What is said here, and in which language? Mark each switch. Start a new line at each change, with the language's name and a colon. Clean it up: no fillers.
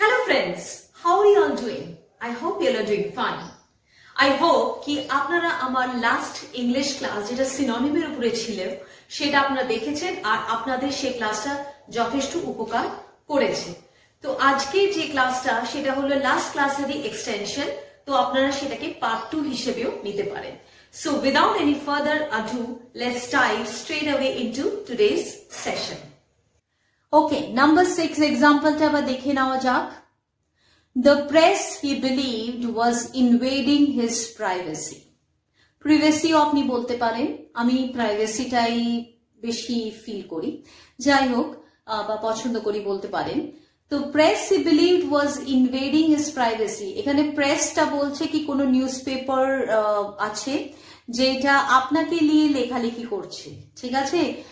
English: friends, how are you all doing? I hope you all are doing fine. I hope
Hindi: कि
Bangla: আপনারা আমার last English class যেটা সিনোনিমের উপরে ছিল সেটা আপনারা দেখেছেন আর আপনাদের সেই ক্লাসটা যথেষ্ট উপকার করেছে। তো আজকে যে ক্লাসটা সেটা হলো লাস্ট ক্লাসেরই এক্সটেনশন, তো আপনারা সেটাকে পার্ট 2 হিসেবেও নিতে পারেন।
English: So without any further ado, let's dive straight away into today's session. Okay, number 6
Bangla: example-টা আবার দেখে নেওয়া যাক।
English: The press, he believed, was invading his privacy.
Bangla: Privacy আপনি বলতে পারেন, আমি প্রাইভেসিটাই বেশি ফিল করি, যাই হোক বা পছন্দ করি বলতে পারেন। তো press
English: he believed was invading his privacy,
Bangla: এখানে প্রেসটা বলছে কি কোনো নিউজ পেপার আছে যেটা আপনাকে নিয়ে লেখালেখি করছে, ঠিক আছে।